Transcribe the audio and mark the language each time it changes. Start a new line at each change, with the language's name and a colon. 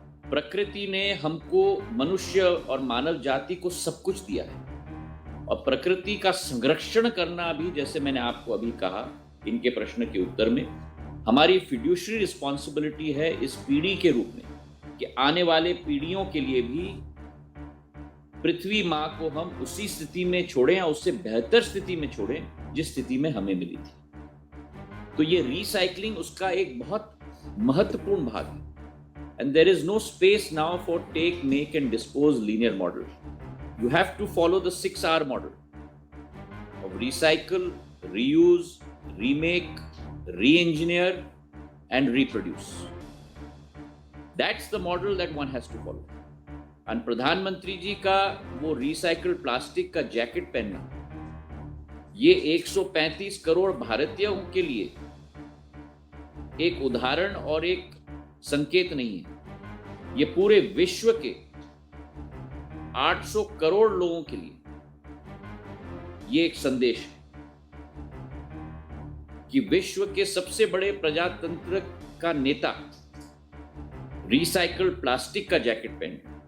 Hindi: प्रकृति ने हमको, मनुष्य और मानव जाति को सब कुछ दिया है, और प्रकृति का संरक्षण करना भी, जैसे मैंने आपको अभी कहा इनके प्रश्न के उत्तर में, हमारी फिड्यूशरी रिस्पॉन्सिबिलिटी है इस पीढ़ी के रूप में कि आने वाले पीढ़ियों के लिए भी पृथ्वी माँ को हम उसी स्थिति में छोड़ें या उससे बेहतर स्थिति में छोड़ें जिस स्थिति में हमें मिली थी। तो ये रिसाइकलिंग उसका एक बहुत महत्वपूर्ण भाग है।
English: And there is no space now for take, make and dispose linear model. You have to follow the 6R model of recycle, reuse, remake, re-engineer and reproduce. That's the model that one has to follow.
Hindi: And प्रधानमंत्री जी का वो recycled plastic का jacket पहनना, ये 135 करोड़ भारतीयों के लिए एक उदाहरण और एक संकेत नहीं है। ये पूरे विश्व के 800 करोड़ लोगों के लिए ये एक संदेश है कि विश्व के सबसे बड़े प्रजातंत्र का नेता रिसाइकल्ड प्लास्टिक का जैकेट पहने।